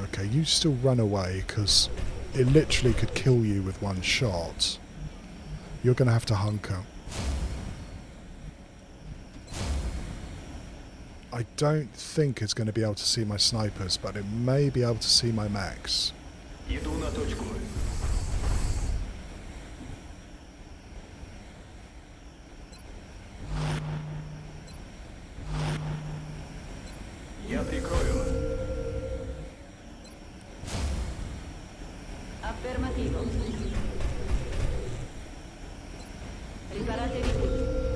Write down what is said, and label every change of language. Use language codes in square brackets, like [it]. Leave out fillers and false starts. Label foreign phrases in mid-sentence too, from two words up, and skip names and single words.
[en] Okay, you still run away because it literally could kill you with one shot. You're going to have to hunker. I don't think it's going to be able to see my snipers, but it may be able to see my mechs. [ru] Иду на точку. Я прикрою. [it] Affermativo. Preparatevi tutti.